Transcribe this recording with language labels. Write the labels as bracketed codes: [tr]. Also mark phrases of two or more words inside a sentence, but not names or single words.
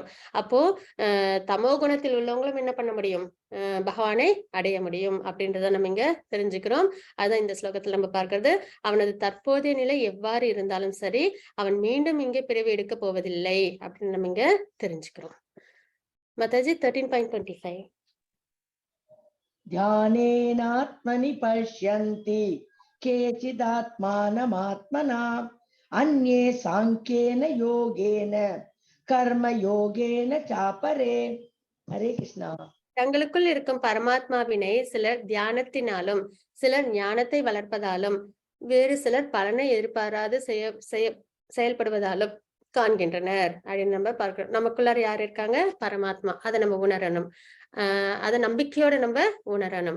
[ta] அப்போ தமோ குணத்தில் உள்ளவங்களும் என்ன பண்ண முடியும், பகவானை அடைய முடியும் அப்படின்றத நம்ம இங்க தெரிஞ்சுக்கிறோம். அதான் இந்த ஸ்லோகத்துல நம்ம பார்க்கிறது. அவனது தற்போதைய நிலை எவ்வாறு இருந்தாலும் சரி, அவன் மீண்டும் இங்கே பிறவி எடுக்க போவதில்லை அப்படின்னு நம்ம இங்க தெரிஞ்சுக்கிறோம். மாதாஜி 13.25 [sa] ध्यानेनात्मनि पश्यन्ति केचिदात्मानमात्मना अन्ये सांख्येन योगेन कर्म योगेन चापरे. हरे कृष्णा. [ta] தங்களுக்குள் இருக்கும் பரமாத்மாவினை சிலர் தியானத்தினாலும் சிலர் ஞானத்தை வளர்ப்பதாலும் வேறு சிலர் பலனை எதிர்பாராது செயல்படுவதாலும் காண்கின்றனர் அப்படின்னு நம்ம பார்க்கிறோம். நமக்குள்ளார யார் இருக்காங்க, பரமாத்மா. அதை நம்ம உணரணும். அதை நம்பிக்கையோட நம்ம உணரணும்.